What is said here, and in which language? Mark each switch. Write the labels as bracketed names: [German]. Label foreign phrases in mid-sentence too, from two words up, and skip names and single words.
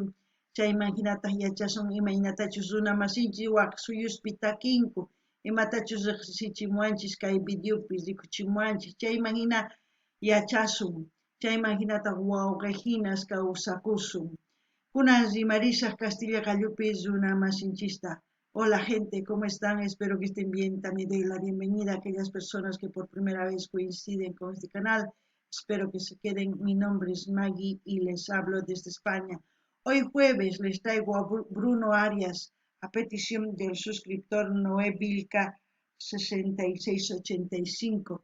[Quechua] Chayman hinataq yachasun imaynatachus runa masinchis waq suyuspi takinku, imatachus riqsisichimuanchis kay videopi rikuchimuanchis. Chayman hina yachasun. Chayman hinataq wawqihinas kawsakusun. Kunan rimarisaq Castilla Qallupi runa masinchista. [Spanish] Hola gente, ¿cómo están? Espero que estén bien. También doy la bienvenida a aquellas personas que por primera vez coinciden con este canal. Espero que se queden. Mi nombre es Maggie y les hablo desde España. Hoy jueves les traigo a Bruno Arias a petición del suscriptor Noé Vilca 6685.